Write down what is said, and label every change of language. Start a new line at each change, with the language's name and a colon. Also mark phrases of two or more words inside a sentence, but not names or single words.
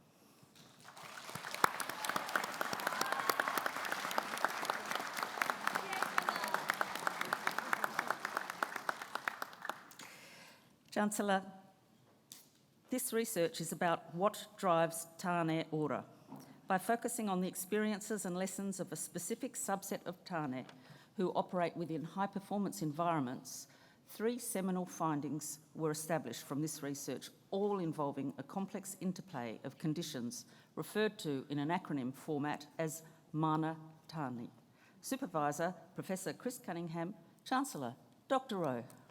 English: Chancellor, this research is about what drives
Māori: tāne ora.
English: By focusing on the experiences and lessons of a specific subset of tāne who operate within high-performance environments, 3 seminal findings were established from this research, all involving a complex interplay of conditions referred to in an acronym format as
Māori: mana tāne.
English: Supervisor, Professor Chris Cunningham, Chancellor, Doctoral.